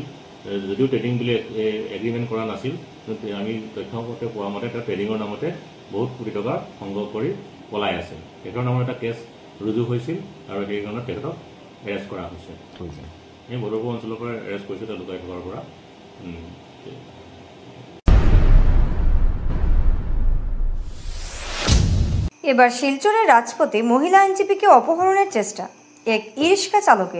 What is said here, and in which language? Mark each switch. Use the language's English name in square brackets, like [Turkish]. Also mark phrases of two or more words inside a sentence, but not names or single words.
[Assamese] যদিও ট্ৰেডিং বুলি এগ্ৰিমেণ্ট কৰা নাছিল, আমি তথ্য মতে পোৱা মতে তেওঁ ট্ৰেডিঙৰ নামতে বহুত কোটি টকা সংগ্ৰহ কৰি পলাই আছে। তেখেতৰ নামত এটা কেছ ৰুজু হৈছিল আৰু সেই কাৰণত তেখেতক এৰেষ্ট কৰা হৈছে। এই বদৰপুৰ অঞ্চলৰ পৰা এৰেষ্ট কৰিছে তেওঁ লুকাই থকাৰ পৰা। [Bangla] এবার শিলচরের রাজপথে মহিলা আইনজীবীকে অপহরণের চেষ্টা এক ই-রিক্সা চালকের।